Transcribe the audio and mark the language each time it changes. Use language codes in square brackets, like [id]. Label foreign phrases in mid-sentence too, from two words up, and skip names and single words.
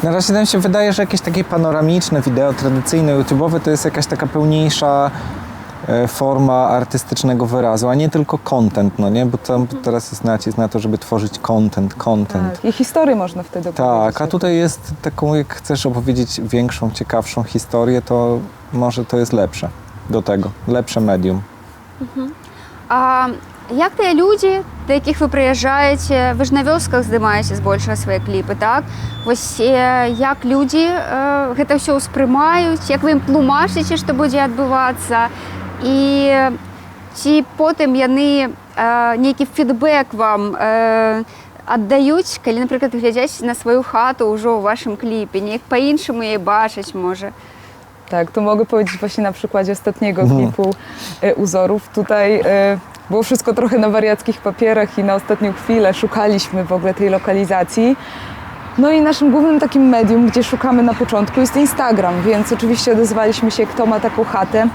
[pl] Na razie nam się wydaje, że jakieś takie panoramiczne wideo tradycyjne, YouTube'owe to jest jakaś taka pełniejsza forma artystycznego wyrazu, a nie tylko content, no nie? Bo teraz jest nacisk na to, żeby tworzyć content. Tak, i historię można wtedy opowiedzieć. Tak, a tutaj jest taką, jak chcesz opowiedzieć większą, ciekawszą historię, to może to jest lepsze do tego, lepsze medium. [be] А як тыя людзі, да якіх вы прыязджаеце, вы ж на вёсках здымаеце збольшага свае кліпы, так? Вось як людзі гэта ўсё ўспрымаюць, як вы ім тлумачыце, што будзе адбывацца, і ці потым яны нейкі фідбэк вам аддаюць, калі, напрыклад, глядзяць на сваю хату ўжо ў вашым кліпе, неяк па-іншаму яе бачыць можа. [pl] Tak, to mogę powiedzieć właśnie na przykładzie ostatniego klipu Uzorów. Tutaj było wszystko trochę na wariackich papierach i na ostatnią chwilę szukaliśmy w ogóle tej lokalizacji. No i naszym głównym takim medium, gdzie szukamy na początku, jest Instagram, więc oczywiście odezwaliśmy się, kto ma taką chatę.